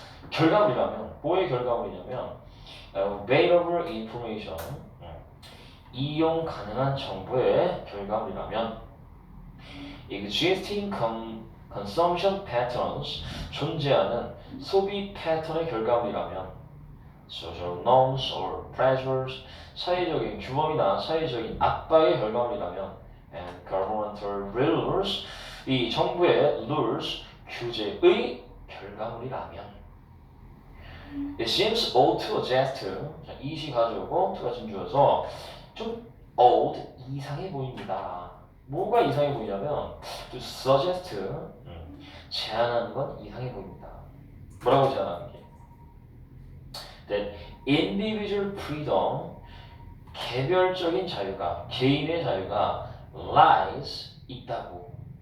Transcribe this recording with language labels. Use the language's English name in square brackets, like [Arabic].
[Korean] 결과물이라면, 뭐의 결과물이냐면 [English] available information, [Korean] 이용 가능한 정보의 결과물이라면 [English] existing consumption patterns, [Korean] 존재하는 소비 패턴의 결과물이라면 [English] social norms or pressures, [Korean] 사회적인 규범이나 사회적인 압박의 결과물이라면 [English] and governmental rules, [Korean] 이 정부의 rules, 규제의 결과물이라면 [English] It seems odd to suggest. [Korean] 자, it이 가져오고 to가 진주여서 좀 odd, 이상해 보입니다. 뭐가 이상해 보이냐면 to suggest, 제안하는 건 이상해 보입니다. 뭐라고 제안하는 게? [English] That individual freedom, [Korean] 개별적인 자유가, 개인의 자유가 lies, 있다고.